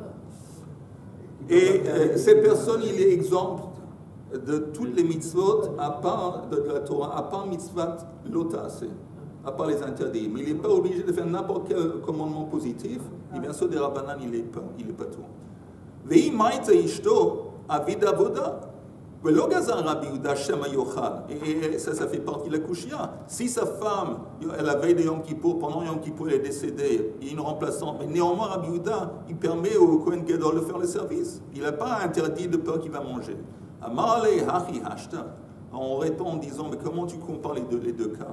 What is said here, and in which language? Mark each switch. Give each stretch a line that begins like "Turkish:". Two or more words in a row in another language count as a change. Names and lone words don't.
French: Et cette personne, il est exempt de toutes les mitzvot à part de la Torah, à part
Hebrew: מצוות לא תעשה,
French: à part les interdits. Mais il n'est pas obligé de faire n'importe quel commandement positif. Et bien sûr, des rabbanan, il n'est pas tout.
Hebrew: ואי מייתה אשתו עביד עבודה.
French: Et ça fait partie de la kushia. Si sa femme, à la veille de Yom Kippour, pendant Yom Kippour, elle est décédée, il y a une remplaçante, mais néanmoins, Rabbi Yehuda, il permet au
Hebrew: כהן גדול
French: de faire le service. Il n'a pas interdit de peur qu'il va manger. On répond en disant, mais comment tu compares les deux cas?